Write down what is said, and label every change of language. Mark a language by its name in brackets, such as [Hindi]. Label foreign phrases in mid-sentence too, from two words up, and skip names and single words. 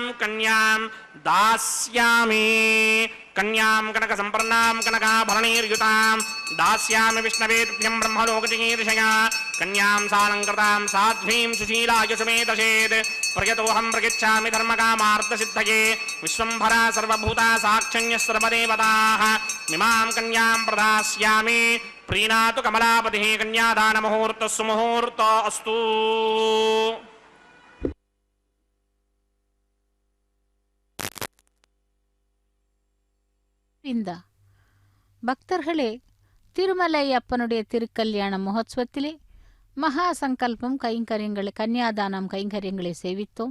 [Sanskrit] కన్యాం దాస్యామి కన్యాం కనక సంపన్నాం కనకాభరణైర్యుతాం దాస్యామి విష్ణవే తుభ్యం బ్రహ్మలోకజిగీర్షయా కన్యాం సాలంకృతాం సాధ్వీం సుశీలాయ సుమేధసేత్ ప్రయతోహం ప్రయచ్ఛామి ధర్మకామార్థసిద్ధయే విశ్వంభరా సర్వభూతా సాక్షణ్య సర్వదేవతాః మిమాం కన్యాం ప్రదాస్యామి ప్రీణాతు కమలాపతిః కన్యాదానముహూర్తః సుముహూర్తో అస్తు. [Tamil] பக்தர்களே, திருமலை அப்பனுடைய திருக்கல்யாண மகோத்சவத்திலே மகா சங்கல்பம் கைங்கரியங்களை கன்னியாதானம் கைங்கரியங்களை சேவித்தோம்.